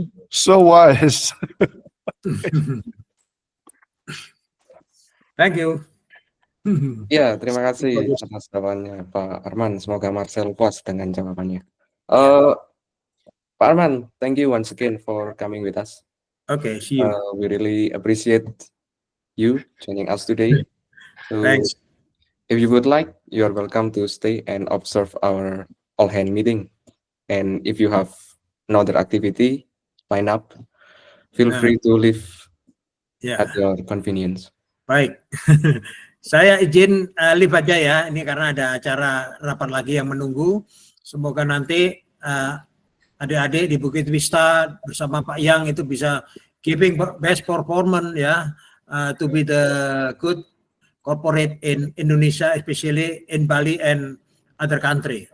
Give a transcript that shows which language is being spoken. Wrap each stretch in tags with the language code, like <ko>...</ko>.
<en>So wise. Thank you.</en> <id>Ya, terima kasih atas jawabannya Pak Arman. Semoga Marcel puas dengan jawabannya.</id> <en>Pak Arman, thank you once again for coming with us. Okay, see you. We really appreciate you joining us today. So, Thanks. if you would like, you are welcome to stay and observe our all-hand meeting. And if you have another activity line up, feel free to leave at your convenience.</en> <id>Baik, saya izin live aja ya, ini karena ada acara rapat lagi yang menunggu. Semoga nanti adik-adik di Bukit Vista bersama Pak Yang itu bisa</id> <en>giving best performance ya, to be the good corporate in Indonesia, especially in Bali and other country.</en>